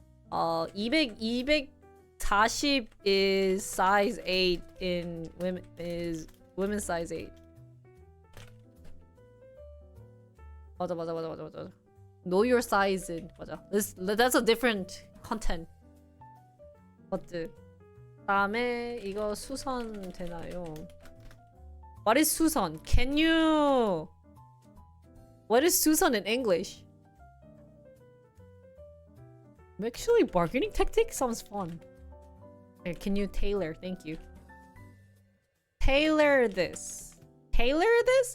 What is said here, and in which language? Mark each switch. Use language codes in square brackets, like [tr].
[en] 240 is size 8 in women is women's size 8. [ko] 맞아. [en] Know your size in 맞아. That's a different content. [ko] 맞지? 다음에 이거 수선 되나요? [en] What is 수선? Can you? What is 수선 in English? Actually, bargaining tactic sounds fun. Okay, can you tailor? Thank you. Tailor this. Tailor this?